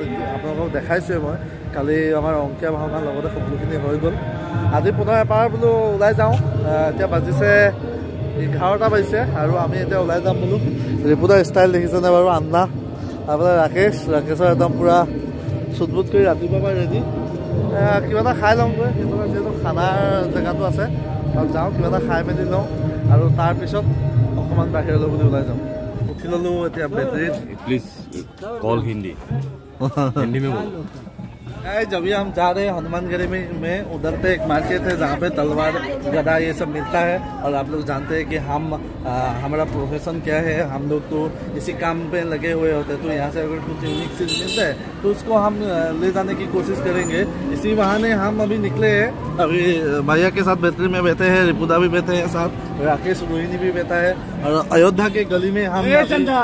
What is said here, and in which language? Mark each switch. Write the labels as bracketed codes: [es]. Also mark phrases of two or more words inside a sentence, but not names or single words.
[as] আপোনালোকক দেখাইছো মই কালি আমাৰ অংকিয়া ভাওনাৰ লগতে সকলোখিনি হৈ গল আজি পুনৰ এবাৰ বলো ওলাই যাওঁ এতিয়া বাজিছে 11টা বাজিছে আৰু আমি এতিয়া ওলাই যাম বলো ৰিপুদাৰ ষ্টাইল দেখিছেনে বাৰু আন্না আপোনাৰ ৰাকেশৰ একদম পুৰা সুদবুদ কৰি ৰাতিপুৱা পৰা ৰেডি কিবা এটা খাই লওঁগৈ কিন্তু যেটো খানাৰ জেগাটো আছে তাত যাওঁ কিবা এটা খাই মেলি লওঁ আৰু তাৰ পিছত অকমান বাহিৰলৈ বুলি ওলাই যাওঁ উঠি ললো এতিয়া বেটাৰী [en] please call [hi] हिंदी हिंदी में बोलो जब भी हम जा रहे हैं हनुमानगढ़ी में उधर पे एक मार्केट है जहाँ पे तलवार गदा ये सब मिलता है और आप लोग जानते हैं कि हमारा प्रोफेशन क्या है हम लोग तो इसी काम पे लगे हुए होते हैं तो यहाँ से अगर कुछ यूनिक चीज मिलता है तो उसको हम ले जाने की कोशिश करेंगे इसी बहाने हम अभी निकले हैं अभी भैया के साथ बेहतरी में बैठे हैं रिपुदा भी बैठे हैं साथ राकेश रोहिणी भी बैठा है और अयोध्या के गली में हम चल